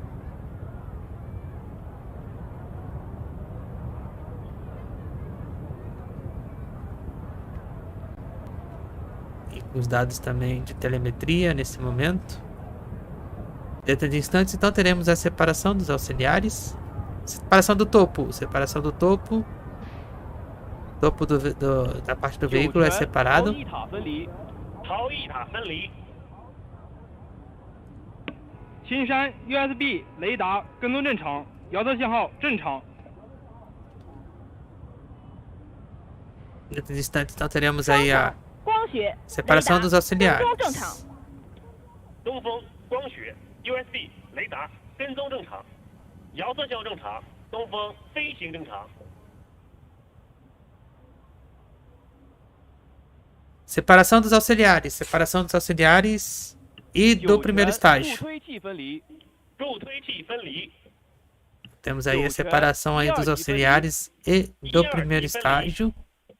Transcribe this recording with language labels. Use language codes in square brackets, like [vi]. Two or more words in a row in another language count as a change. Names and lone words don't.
[pt] E os dados também de telemetria nesse momento. Dentro de instantes então teremos a separação dos auxiliares. Separação do topo. Separação do topo. Topo da parte do veículo é separado. [zh] 青山 USB 雷达跟踪正常，遥测信号正常。 [pt] Dentro de instantes, então teremos aí a separação dos auxiliares. [zh] 东风光学 USB 雷达跟踪正常，遥测信号正常，东风飞行正常。 [pt] Separação dos auxiliares. Separação dos auxiliares e do primeiro estágio. Temos aí a separação aí dos auxiliares e do primeiro estágio.